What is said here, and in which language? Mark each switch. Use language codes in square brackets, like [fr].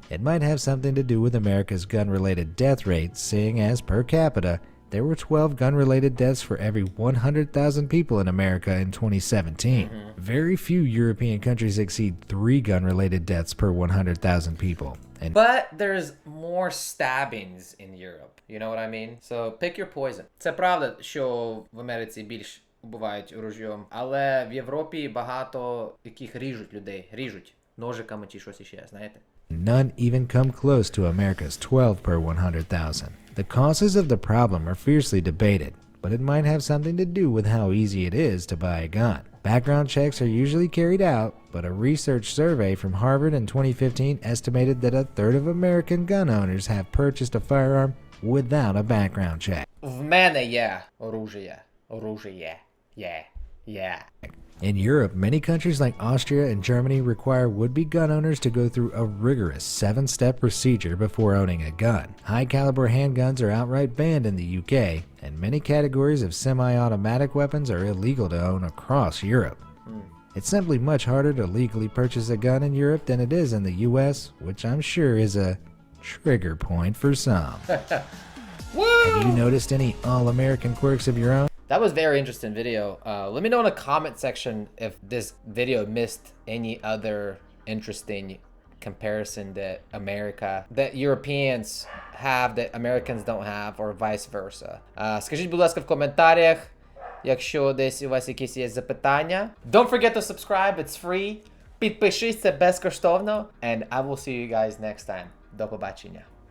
[en] It might have something to do with America's gun-related death rate, seeing as, per capita, there were 12 gun-related deaths for every 100,000 people in America in 2017. Very few European countries exceed 3 gun-related deaths per 100,000 people. And But there's more stabbings in Europe. You know what I mean? So pick your poison. [uk] Це правда, що в Америці більш убивають ружьом, але в Європі багато яких ріжуть людей. Ріжуть ножиками чи щось іще, знаєте? [en] none even come close to America's 12 per 100,000. The causes of the problem are fiercely debated, but it might have something to do with how easy it is to buy a gun. Background checks are usually carried out, but a research survey from Harvard in 2015 estimated that a third of American gun owners have purchased a firearm without a background check. [uk] В мене є оружие. Оружие. Yeah. [en] In Europe, many countries like Austria and Germany require would-be gun owners to go through a rigorous 7-step procedure before owning a gun. High-caliber handguns are outright banned in the UK, and many categories of semi-automatic weapons are illegal to own across Europe. It's simply much harder to legally purchase a gun in Europe than it is in the US, which I'm sure is a trigger point for some. Have you noticed any all-American quirks of your own? That was very interesting video. Let me know in the comment section if this video missed any other interesting comparison that Europeans have that Americans don't have, or vice versa. [uk] Скажіть, будь ласка, в коментарях, якщо десь у вас якісь є запитання. [en] Don't forget to subscribe, it's free. [uk] Підпишись, це безкоштовно. [en] And I will see you guys next time. [uk] До побачення.